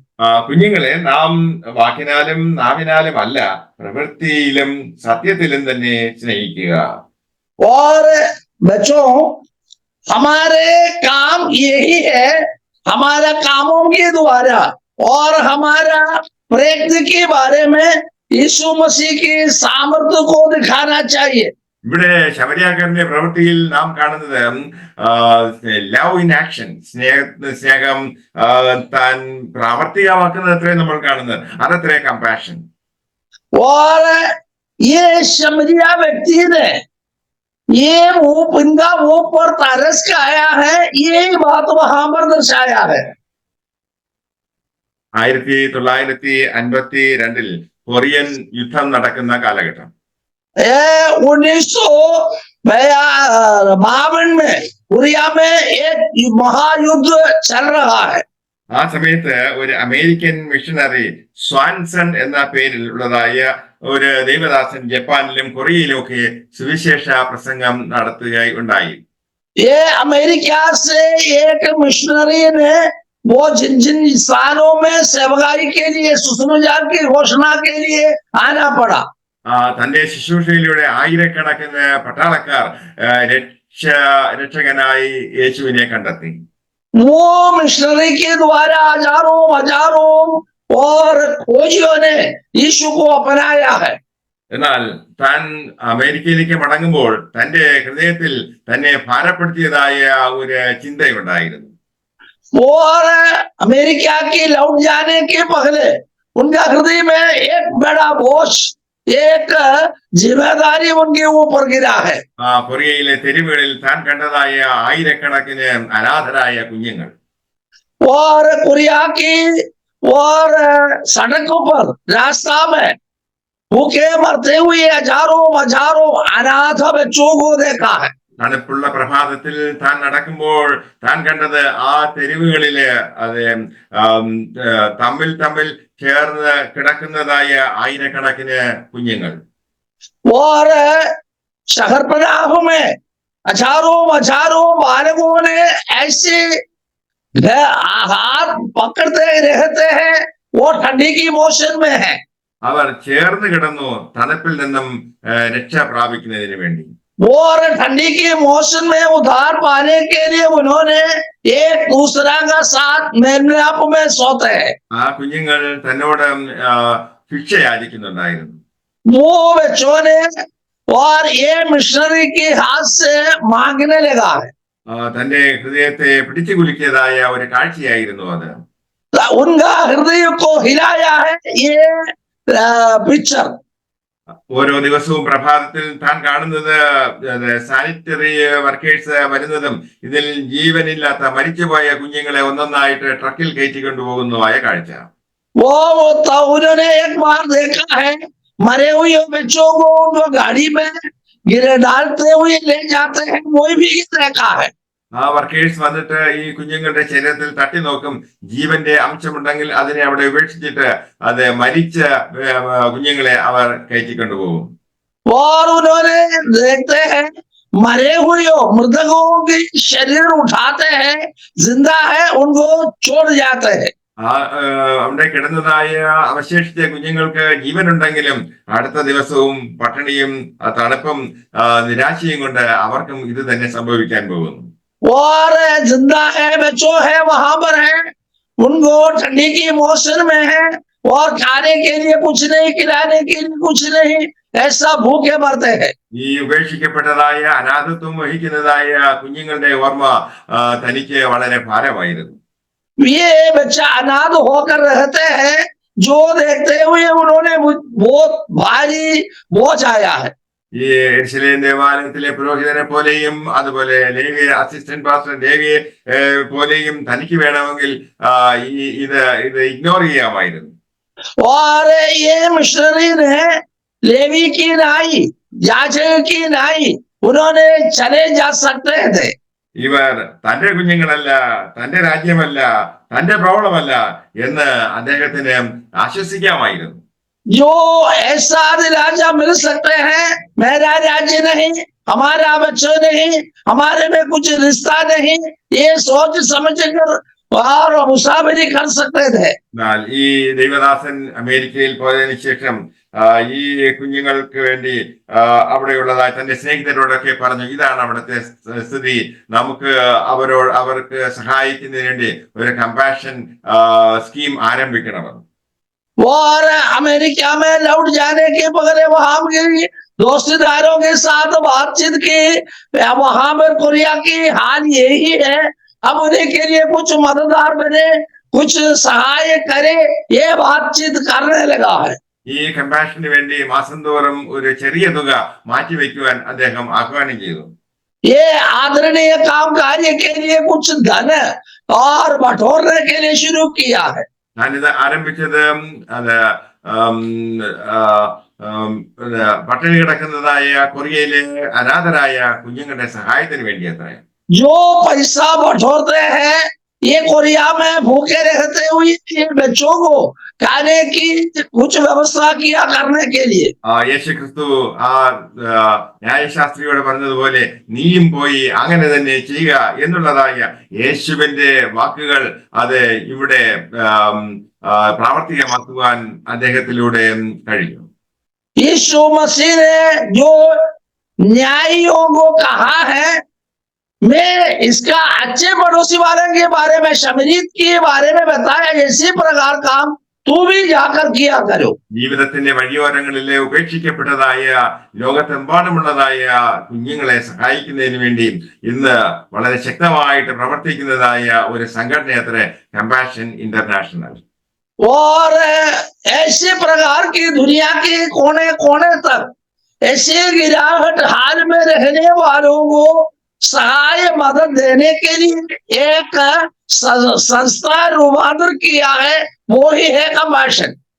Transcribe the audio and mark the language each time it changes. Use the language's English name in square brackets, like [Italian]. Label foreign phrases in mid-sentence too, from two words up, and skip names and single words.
[Malayalam] കുഞ്ഞുങ്ങളെ നാം വാക്കിനാലും നാവിനാലും അല്ല പ്രവൃത്തിയിലും സത്യത്തിലും തന്നെ സ്നേഹിക്കുക. [Hindi] और बच्चों, हमारे काम यही है, हमारा कामों के द्वारा और हमारा प्रयत्न के बारे में यीशु मसीह की सामर्थ्य को दिखाना चाहिए। [Malayalam] ഇവിടെ ശമരിയാക്കാരന്റെ പ്രവൃത്തിയിൽ നാം കാണുന്നത് [English] love in action, [Malayalam] സ്നേഹം താൻ പ്രാവർത്തികമാക്കുന്നത് അത്രേ നമ്മൾ കാണുന്നത്. അതത്രേ കമ്പാഷൻ. [Hindi] और ये शमरिया व्यक्ति ने ये इनका मुंह पर तरस खाया है, यही बात वहां पर दर्शाया है। [Malayalam] 1952 കൊറിയൻ യുദ്ധം നടക്കുന്ന കാലഘട്ടം. [Hindi] 1952 में कोरिया में एक महायुद्ध चल रहा है। [Malayalam] ആ സമയത്ത് ഒരു അമേരിക്കൻ മിഷണറി സ്വാൻസൺ എന്ന പേരിൽ ഉള്ളതായ ഒരു ദൈവദാസൻ ജപ്പാനിലും കൊറിയയിലും ഒക്കെ സുവിശേഷ പ്രസംഗം നടത്തുകയായി ഉണ്ടായി. [Hindi] ये अमेरिका से एक मिशनरी ने वो जिन जिन स्थानों में सेवकाई के लिए सुसमाचार की घोषणा के लिए आना पड़ा, [Malayalam] തന്റെ ശുശ്രൂഷയിലൂടെ ആയിരക്കണക്കിന് പട്ടാളക്കാർ രക്ഷകനായി യേശുവിനെ കണ്ടെത്തി. [Hindi] वो मिशनरी के द्वारा हजारों और खोजियों ने यीशु को अपनाया है। [Malayalam] എന്നാൽ താൻ അമേരിക്കയിലേക്ക് മടങ്ങുമ്പോൾ തന്റെ ഹൃദയത്തിൽ തന്നെ ഭാരപ്പെടുത്തിയതായ ഒരു ചിന്തയുണ്ടായിരുന്നു. [Hindi] और अमेरिका की लौट जाने के पहले उनका हृदय में एक बड़ा बोझ, एक जिम्मेदारी उनके ऊपर गिरा है। [Malayalam] കൊറിയയിലെ തെരുവുകളിൽ താൻ കണ്ടതായ ആയിരക്കണക്കിന് അനാഥരായ കുഞ്ഞുങ്ങൾ, [Hindi] और कोरिया की और सड़कों पर रास्ता में भूखे मरते हुए हजारों अनाथ बच्चों को देखा है। [Malayalam] തണുപ്പുള്ള പ്രഭാതത്തിൽ താൻ നടക്കുമ്പോൾ താൻ കണ്ടത് ആ തെരുവുകളില് അത് തമ്മിൽ ചേർന്ന് കിടക്കുന്നതായ ആയിരക്കണക്കിന് കുഞ്ഞുങ്ങൾ. [Hindi] और शहर पनाह में हजारों बालकों ने ऐसे हाथ पकड़ते रहते हैं, वो ठंडी की मौसम में है। [Malayalam] അവർ ചേർന്ന് കിടന്നു തണുപ്പിൽ നിന്നും രക്ഷ പ്രാപിക്കുന്നതിന് വേണ്ടി. [Hindi] और ठंडी के मौसम में उधार पाने के लिए उन्होंने एक दूसरा का साथ मेलमिलाप में सोते हैं। [Malayalam] ആ കുഞ്ഞുങ്ങൾ തന്നോട് ഭിക്ഷ യാചിക്കുന്നുണ്ടായിരുന്നു. [Hindi] वो बच्चों ने और ये मिशनरी के हाथ से मांगने लगा है। [Malayalam] തന്റെ ഹൃദയത്തെ പിടിച്ചു കുലുക്കിയതായ ഒരു കാഴ്ചയായിരുന്നു അത്. [Hindi] उनका हृदय को हिलाया है ये पिक्चर। [Malayalam] ഓരോ ദിവസവും പ്രഭാതത്തിൽ താൻ കാണുന്നത് [English] sanitary workers [Malayalam] വരുന്നതും ഇതിൽ ജീവനില്ലാത്ത മരിച്ചുപോയ കുഞ്ഞുങ്ങളെ ഒന്നൊന്നായിട്ട് ട്രക്കിൽ കയറ്റി കൊണ്ടുപോകുന്നതായ കാഴ്ച. [Hindi] वो उन्होंने एक बार देखा है, मरे हुए बच्चों को उनको गाड़ी में गिरे डालते हुए ले जाते हैं, वो भी देखा है। [Malayalam] ആ വർക്കേഴ്സ് വന്നിട്ട് ഈ കുഞ്ഞുങ്ങളുടെ ശരീരത്തിൽ തട്ടി നോക്കും, ജീവന്റെ അംശമുണ്ടെങ്കിൽ അതിനെ അവിടെ ഉപേക്ഷിച്ചിട്ട് അത് മരിച്ച കുഞ്ഞുങ്ങളെ അവർ കയറ്റിക്കൊണ്ടുപോകും. [Hindi] और उन्होंने देखते हैं मरे हुए मृतकों के शरीर उठाते हैं, जिंदा है उनको छोड़ जाते हैं। [Malayalam] അവിടെ കിടന്നതായ അവശേഷിച്ച കുഞ്ഞുങ്ങൾക്ക് ജീവനുണ്ടെങ്കിലും അടുത്ത ദിവസവും പട്ടിണിയും തണുപ്പും നിരാശയും കൊണ്ട് അവർക്കും ഇത് തന്നെ സംഭവിക്കാൻ പോകുന്നു. [Hindi] और जिंदा है बच्चों है वहां पर है, उनको ठंडी की मौसम में है और खाने के लिए कुछ नहीं, खिलाने के लिए कुछ नहीं, ऐसा भूखे मरते हैं। [Malayalam] ഈ ഉപേക്ഷിക്കപ്പെട്ടതായ അനാഥത്വം വഹിക്കുന്നതായ കുഞ്ഞുങ്ങളുടെ ഓർമ്മ തനിക്ക് വളരെ ഭാരമായിരുന്നു. [Hindi] ये बच्चा अनाथ होकर रहते हैं, जो देखते हुए उन्होंने बहुत भारी बोझ आया है। [Malayalam] ഈ യെരുശലേം ദേവാലയത്തിലെ പുരോഹിതനെ പോലെയും അതുപോലെ ലേവ്യ [English] assistant pastor [Malayalam] ലേവിയെ പോലെയും തനിക്ക് വേണമെങ്കിൽ ഇത് ഇഗ്നോർ ചെയ്യാമായിരുന്നു. [Hindi] और ये मिशनरी ने लेवी की नाई, याजक की नाई, उन्होंने चले जा सकते थे। [Malayalam] ഇവർ തന്റെ കുഞ്ഞുങ്ങളല്ല, തന്റെ രാജ്യമല്ല, തന്റെ പ്രോബ്ലമല്ല എന്ന് അദ്ദേഹത്തിന് ആശ്വസിക്കാമായിരുന്നു. [Hindi] जो ऐसा दिलासा मिल सकते हैं, मेरा राज्य नहीं, हमारा बच्चा नहीं, हमारे में कुछ रिश्ता नहीं, ये सोच समझ कर और मुसाफिरी कर सकते थे। [Malayalam] എന്നാൽ ഈ ദൈവദാസൻ അമേരിക്കയിൽ പോയതിനു ശേഷം ഈ കുഞ്ഞുങ്ങൾക്ക് വേണ്ടി അവിടെയുള്ളതായി തന്റെ സ്നേഹിതരോടൊക്കെ പറഞ്ഞു, ഇതാണ് അവിടുത്തെ സ്ഥിതി, നമുക്ക് അവർക്ക് സഹായിക്കുന്നതിന് വേണ്ടി ഒരു [English] compassion scheme [Malayalam] ആരംഭിക്കണമെന്ന്. [Hindi] और अमेरिका में लौट जाने के पहले वहां की दोस्तीदारों के साथ बातचीत की। वहां पर कोरिया की हाल यही है, अब उन्हीं के लिए कुछ मददगार बने, कुछ सहाय करे, ये बातचीत करने लगा है। [Malayalam] ഈ കമ്പാഷന് വേണ്ടി മാസം തോറും ഒരു ചെറിയ തുക മാറ്റിവെക്കുവാൻ അദ്ദേഹം ആഹ്വാനം ചെയ്തു. [Hindi] ये आदरणीय काम कार्य के लिए कुछ धन और बटोरने के लिए शुरू किया है। [Malayalam] ഞാനിത് ആരംഭിച്ചത് അത് പട്ടിണി കിടക്കുന്നതായ കൊറിയയിലെ അനാഥരായ കുഞ്ഞുങ്ങളുടെ സഹായത്തിന് വേണ്ടി അത്രേ. [Hindi] जो पैसा बटोरते हैं ये कोरिया में भूखे रहते हुए ये बच्चों को खाने की कुछ व्यवस्था किया करने के लिए। [Malayalam] യേശു ക്രിസ്തു ന്യായശാസ്ത്രിയോട് പറഞ്ഞതുപോലെ നീയും പോയി അങ്ങനെ തന്നെ ചെയ്യുക എന്നുള്ളതായ യേശുവിന്റെ വാക്കുകൾ അത് ഇവിടെ പ്രാവർത്തികമാക്കുവാൻ അദ്ദേഹത്തിലൂടെ കഴിഞ്ഞു. [Hindi] यीशु मसीह ने जो न्यायियों को कहा है, मैं इसका अच्छे पड़ोसी वाले के बारे में, शमरीत के बारे में बताया, इसी प्रकार काम तू भी जाकर किया करो। [Malayalam] ജീവിതത്തിന്റെ വഴിയോരങ്ങളിലെ ഉപേക്ഷിക്കപ്പെട്ടതായ ലോകത്തെമ്പാടുമുള്ളതായ കുഞ്ഞുങ്ങളെ സഹായിക്കുന്നതിന് വേണ്ടി ഇന്ന് വളരെ ശക്തമായിട്ട് പ്രവർത്തിക്കുന്നതായ ഒരു സംഘടനയത്രേ കമ്പാഷൻ ഇന്റർനാഷണൽ. [Hindi] और ऐसे प्रकार की दुनिया के कोने कोने तक ऐसे गिरावट हाल में रहने वालों को सहाय मदद देने के लिए एक संस्था रूपांतर किया है, वो ही है कम्पैशन।